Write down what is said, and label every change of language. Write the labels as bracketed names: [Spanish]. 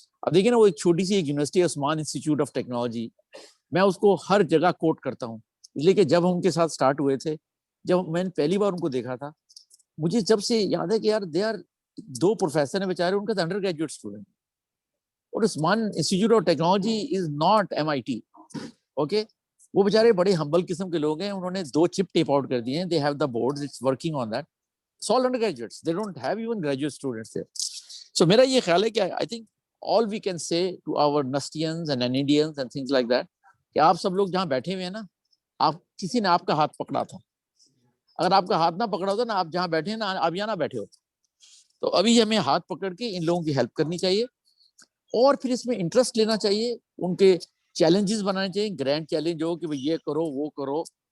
[Hindi] अब देखिए ना, वो एक छोटी सी एक university, Usman institute of technology, मैं उसको हर जगह कोट करता हूँ, इसलिए कि जब हम उनके साथ स्टार्ट हुए थे, जब मैंने पहली बार उनको देखा था, मुझे जब से याद है कि यार [English] they are 2 professor [Hindi] हैं बेचारे, उनका अंडर ग्रेजुएट स्टूडेंट, और Usman institute of technology [English] Is not MIT. [Hindi] Okay, वो बेचारे बड़े हम्बल किस्म के लोग हैं, उन्होंने 2 चिप टेप आउट कर दिए हैं. [English] They have the boards, it's working on that. It's all undergraduates, they don't have even graduate students there. [Hindi] So मेरा ये ख्याल है कि [English] I think all we can say to our Nustians and Indians and things like that, [Hindi] कि आप सब लोग जहाँ बैठे हुए हैं ना, आप किसी ने आपका हाथ पकड़ा था. अगर आपका हाथ ना पकड़ा होता ना, आप जहाँ बैठे हैं ना, आप यहाँ ना बैठे हो. तो अभी हमें हाथ पकड़ के इन लोगों की हेल्प करनी चाहिए, और फिर इसमें इंटरेस्ट लेना चाहिए, उनके चैलेंजेस बनाने चाहिए, ग्रैंड चैलेंज हो कि भाई ये करो वो करो.